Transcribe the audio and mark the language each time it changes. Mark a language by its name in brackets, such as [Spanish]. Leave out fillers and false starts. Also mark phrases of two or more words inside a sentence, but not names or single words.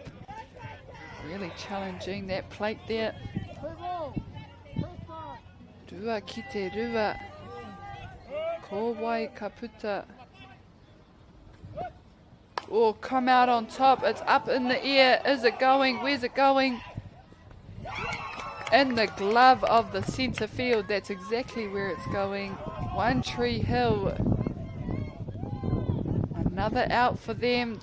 [English] Really challenging that plate there. [Māori] Rua ki te rua. Ko wai ka puta. [English] Oh, come out on top. It's up in the air. Is it going? Where's it going? In the glove of the centre field. That's exactly where it's going. One Tree Hill. Another out for them.